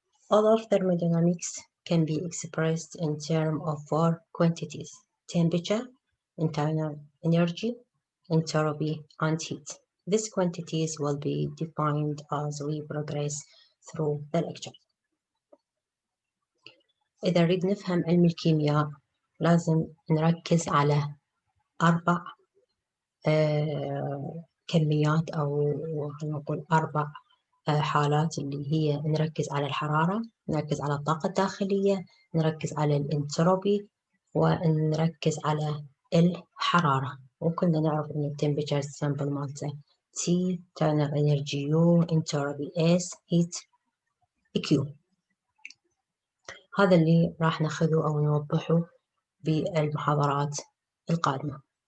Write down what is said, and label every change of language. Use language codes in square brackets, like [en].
[en] All of thermodynamics can be expressed in terms of four quantities: temperature, internal energy, entropy, and heat. These quantities will be defined as we progress through the lecture. [ar] إذا نريد نفهم علم الكيمياء لازم نركز على 4 كميات أو نقول 4 حالات، اللي هي نركز على الحرارة، نركز على الطاقة الداخلية، نركز على الانتروبي، ونركز على الحرارة. وكنا نعرف إن التمبريتشر سامبل مالته T، internal energy U، entropy S، heat Q. هذا اللي راح ناخذه أو نوضحه بالمحاضرات القادمة.